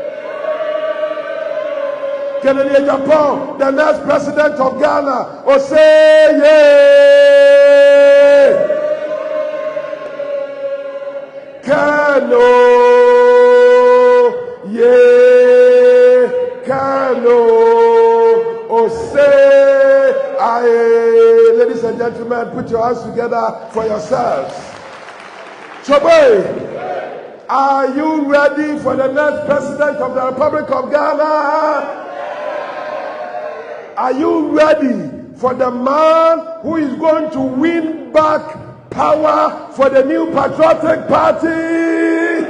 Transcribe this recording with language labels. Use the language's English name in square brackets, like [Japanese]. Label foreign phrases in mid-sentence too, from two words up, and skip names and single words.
[English] Ohene Agyapong, the next president of Ghana, say yeah. Kano, yeah, Kano, say aye. Ladies and gentlemen, put your hands together for yourselves. Chobe, are you ready for the next president of the Republic of Ghana? Are you ready for the man who is going to win back power for the new patriotic party?